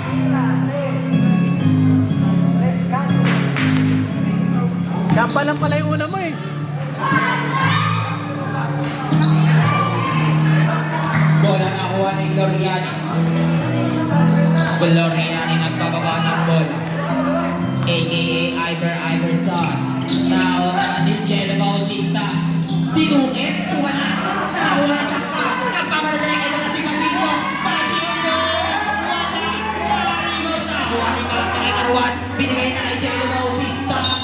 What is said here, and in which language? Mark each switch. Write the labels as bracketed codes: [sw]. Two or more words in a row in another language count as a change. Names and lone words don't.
[tl] Kampa lang pala yung una mo eh. Bola nakuha ni Gloriani. Gloriani nagbababa ng bola. A.K.A. Iverson. Nakuha ni Jello Bautista. Tinungit, wala. Nakuha sa ka. Nagpamalagay na si Patillo. Patillo! Wala. Nakaribaw. Nakuha ni Pakikaruan. Binigay na kay Jello Bautista.